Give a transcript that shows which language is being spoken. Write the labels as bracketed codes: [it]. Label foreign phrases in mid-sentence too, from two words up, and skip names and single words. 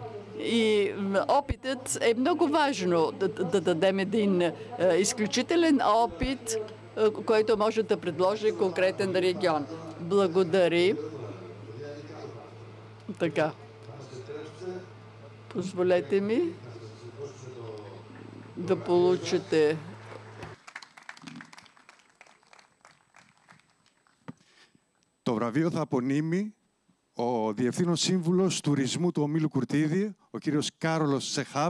[bg] И опитът е много важно да дадем един изключителен опит, който може да предложи конкретен регион. Благодаря. Така. Позволете ми да получите [el] το βραβείο θα απονείμει ο Διευθύνων Σύμβουλος Τουρισμού του Ομίλου Κουρτίδη, ο κύριος Κάρολος Σεχάμπ.